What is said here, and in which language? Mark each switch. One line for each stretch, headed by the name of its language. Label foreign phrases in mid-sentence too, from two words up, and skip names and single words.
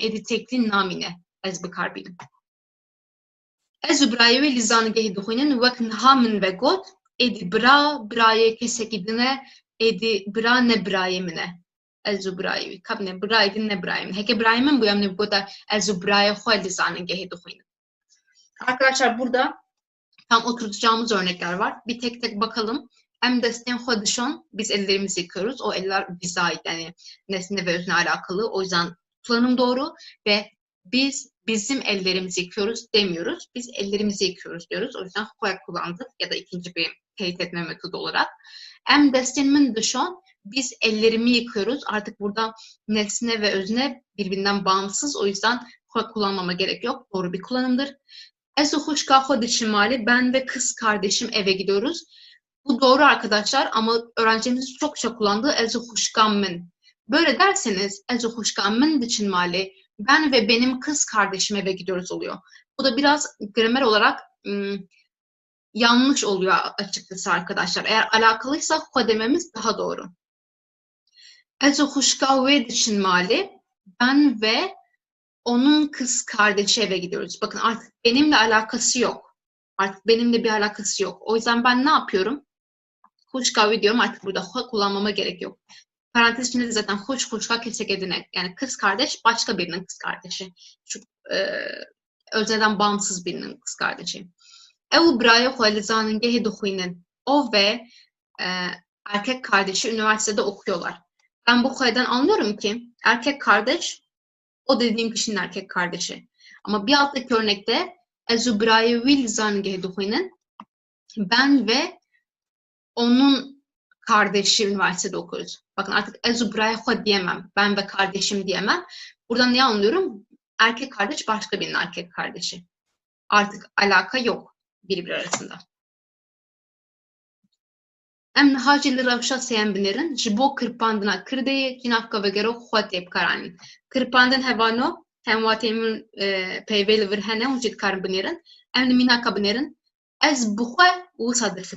Kurdish: Êdî teklî namîne ez bikarbînim. Ez û birayê wê li zanîngehê dixwînin wek niha min vegot, êdî birayê kesekî din e, êdî bira ne birayê min e. Ez û birayê wî. Kabine birayê din ne birayê min. Heke birayê min bûye min vegota ez û birayê xwe li zanîngehê dixwînin.
Turkish: Arkadaşlar burada tam oturtacağımız örnekler var. Bir tek tek bakalım.
Kurdish: Em destên xwe dişon,
Turkish: biz ellerimizi yıkıyoruz. O eller bize ait, yani nesne ve özne alakalı. O yüzden kullanım doğru ve biz bizim ellerimizi yıkıyoruz demiyoruz. Biz ellerimizi yıkıyoruz diyoruz. O yüzden xwe kullandık ya da ikinci bir teyit etme metodu olarak.
Kurdish: Em destên min dişon,
Turkish: biz ellerimi yıkıyoruz. Artık burada nesne ve özne birbirinden bağımsız. O yüzden xwe kullanmama gerek yok. Doğru bir kullanımdır.
Kurdish: Ez û xuşka xwe diçin malê,
Turkish: ben ve kız kardeşim eve gidiyoruz. Bu doğru arkadaşlar ama öğrencilerimizin çokça kullandığı
Kurdish: ez û xuşka min.
Turkish: Böyle derseniz
Kurdish: ez û xuşka min diçin malê,
Turkish: ben ve benim kız kardeşim eve gidiyoruz oluyor. Bu da biraz gramer olarak yanlış oluyor açıkçası arkadaşlar. Eğer alakalıysa xwe dememiz daha doğru.
Kurdish: Ez û xuşka wê diçin malê,
Turkish: ben ve onun kız kardeşi eve gidiyoruz. Bakın artık benimle alakası yok. Artık benimle bir alakası yok. O yüzden ben ne yapıyorum? Xuşka diyorum, artık burada xwe kullanmama gerek yok. Parantez içinde de zaten
Kurdish: xuşka keseke dine.
Turkish: Yani kız kardeş başka birinin kız kardeşi. Şu özneden bağımsız birinin kız kardeşi.
Kurdish: Ew birayê xwe li zanîngehê dixwînin.
Turkish: O ve erkek kardeşi üniversitede okuyorlar. Ben bu xwe'den anlıyorum ki erkek kardeş o dediğim kişinin erkek kardeşi. Ama bir alttaki örnekte
Kurdish: ez û birayê wî li zanîngehê dixwînin,
Turkish: ben ve onun kardeşi üniversitede okuyoruz. Bakın artık
Kurdish: ez û birayê xwe
Turkish: diyemem. Ben ve kardeşim diyemem. Buradan ne anlıyorum? Erkek kardeş başka birinin erkek kardeşi. Artık alaka yok birbiri arasında.
Kurdish: Em niha jî li rewşa sêyan binerin ji bo kirpandina kirdeyê cinavka vegero xwe tê bikaranîn. Kirpandin hevano hemwatê min peyvê li vir hene hûn jî dikarin binêrin. Em li mînaka binêrin. Ez bi xwe wisa difikirim.